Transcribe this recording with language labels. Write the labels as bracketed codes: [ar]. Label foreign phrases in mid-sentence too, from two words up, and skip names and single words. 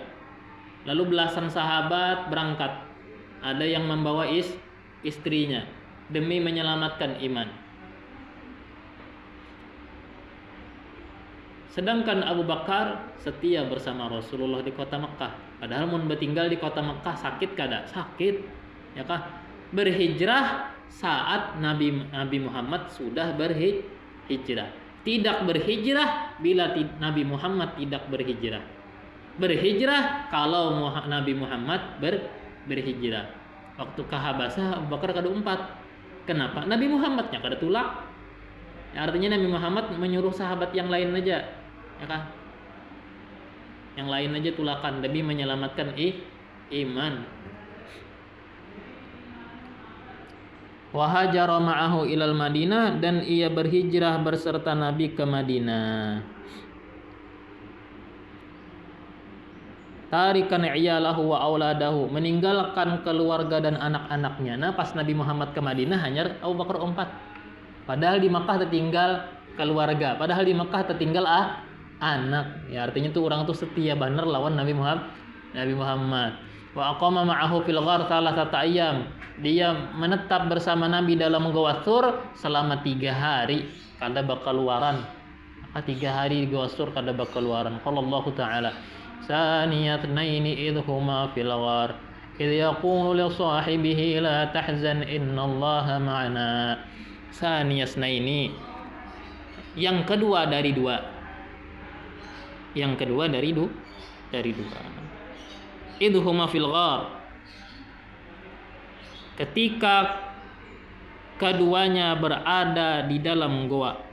[id] Lalu belasan sahabat berangkat. Ada yang membawa istrinya demi menyelamatkan iman. Sedangkan Abu Bakar setia bersama Rasulullah di kota Mekah. [bjn] Padahal mun bertinggal di kota Mekah sakit kada? Sakit, ya kah? [id] Berhijrah saat Nabi Muhammad sudah berhijrah. Tidak berhijrah bila Nabi Muhammad tidak berhijrah. Berhijrah kalau Nabi Muhammad berhijrah. Waktu ke Habasyah Abu Bakar kada umpat. Kenapa? Nabi Muhammadnya [bjn] kada tulak. [id] Ya, artinya Nabi Muhammad menyuruh sahabat yang lain aja, ya kan? Yang lain aja tulakan demi menyelamatkan iman. [ar] وهاجر معه إلى المدينة, [id] dan ia berhijrah berserta Nabi ke Madinah. [ar] تاركا عياله وأولاده, meninggalkan keluarga dan anak-anaknya. [id] Nah, pas Nabi Muhammad ke Madinah hanya Abu Bakar umpat. Padahal di Makkah tertinggal keluarga, padahal di Makkah tertinggal anak. [bjn] Ya, artinya tuh orang tuh setia benar lawan Nabi Muhammad. [ar] وأقام معه في الغار ثلاثة أيام. [id] Dia menetap bersama Nabi dalam Gua Tsur selama 3 hari [bjn] kada bakaluaran. [id] Maka 3 hari di Gua Tsur [bjn] kada bakaluaran. [ar] قال الله تعالى ثاني اثنين إذ هما في الغار إذ يقول لصاحبه لا تحزن إن الله معنا." [id] Saniyasna ini yang kedua dari dua. Yang kedua dari dua. [ar] إذ هما في الغار, [id] ketika keduanya berada di dalam goa.